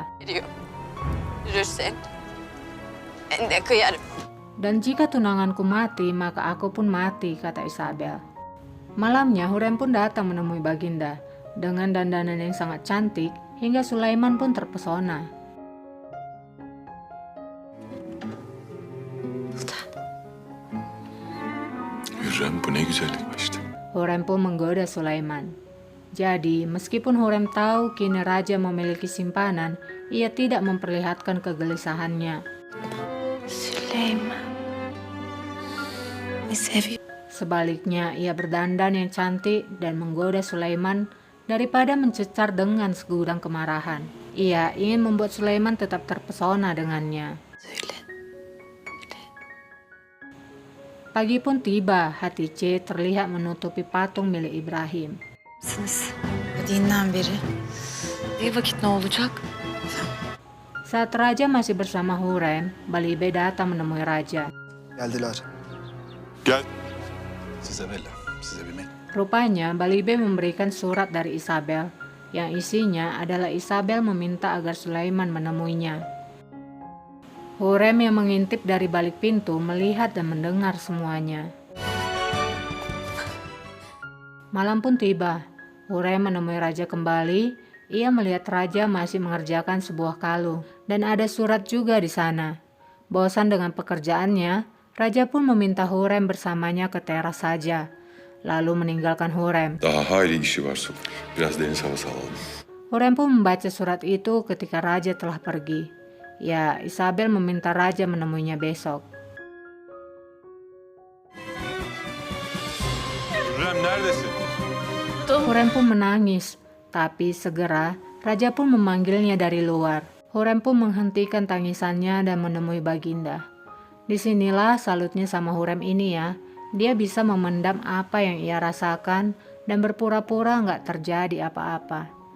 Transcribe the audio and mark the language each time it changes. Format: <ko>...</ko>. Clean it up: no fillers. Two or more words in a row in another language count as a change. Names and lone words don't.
<tr>veriyor. Yürürsen ben de kıyarım.</tr> <id>Dan jika tunanganku mati, maka aku pun mati, kata Isabel. Malamnya Hurem pun datang menemui Baginda dengan dandanan yang sangat cantik hingga Sulaiman pun terpesona.</id> <tr>Hürrem bu ne güzellik işte.</tr> <id>Hurem pun menggoda Sulaiman. Jadi, meskipun Hurem tahu kini raja memiliki simpanan, ia tidak memperlihatkan kegelisahannya.</id> <tr>Süleyman. Beni seviyor.</tr> <id>Sebaliknya, ia berdandan yang cantik dan menggoda Sulaiman daripada mencecar dengan segudang kemarahan. Ia ingin membuat Sulaiman tetap terpesona dengannya.</id> <tr>Söyle.</tr> <id>Pagi pun tiba, Hatice terlihat menutupi patung milik Ibrahim.</id> <tr>Misiniz? Dediğinden beri. Bir vakit ne olacak?</tr> <id>Saat raja masih bersama Hurem, Balibe datang menemui raja.</id> <tr>Geldiler. Gel. Size bella. Size bir mektup.</tr> <id>Rupanya Balibe memberikan surat dari Isabel, yang isinya adalah Isabel meminta agar Sulaiman menemuinya. Hurem yang mengintip dari balik pintu melihat dan mendengar semuanya. Malam pun tiba. Hurem menemui raja kembali. Ia melihat raja masih mengerjakan sebuah kalung dan ada surat juga di sana. Bosan dengan pekerjaannya, raja pun meminta Hurem bersamanya ke teras saja, lalu meninggalkan Hurem.</id> <tr>Daha hayli işi var Sultan. Biraz deniz havası alalım.</tr> <id>Hurem pun membaca surat itu ketika raja telah pergi. Ya, Isabel meminta raja menemuinya besok.</id> <tr>Hürrem neredesin?</tr> <id>Hurem pun menangis, tapi segera raja pun memanggilnya dari luar. Hurem pun menghentikan tangisannya dan menemui Baginda. Disinilah salutnya sama Hurem ini ya. Dia bisa memendam apa yang ia rasakan dan berpura-pura nggak terjadi apa-apa.</id>